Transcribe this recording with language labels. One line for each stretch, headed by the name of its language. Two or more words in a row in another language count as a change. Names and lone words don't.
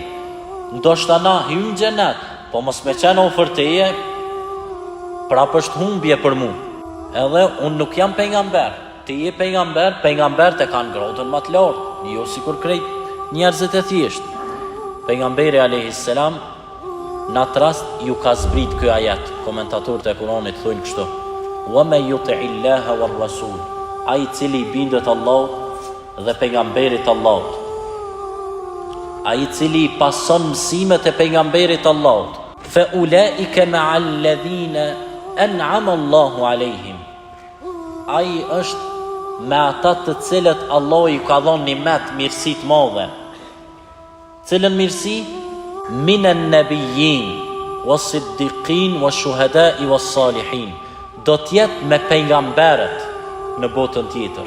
Albanian: Ndoshta na hyjmë në xhenet, po mos me qenë ofër teje, prapë është humbje për mu. Edhe unë nuk jam pejgamber, ti je pejgamber, pejgambert e kanë gradën më të lartë, jo sikur krejt njerëzit e thjesht. Pejgamberi
Arabic: عليه السلام
Albanian: në atë rast ju ka zbrit ky ajet. Komentatorët e Kuranit thonë kështu:
Arabic: "ومن يطع الله والرسول",
Albanian: ai i cili bindet Allahut dhe pejgamberit Allahut, ai i cili pason mësimet e pejgamberit Allahut,
Arabic: فأولئك مع الذين أنعم الله عليهم,
Albanian: ai është me ata të cilët Allah i ka dhënë nimet, mirësi të mëdha. Cilën mirësi?
Arabic: من النبيين والصديقين والشهداء والصالحين.
Albanian: Do të jetë me pejgamberët në botën tjetër.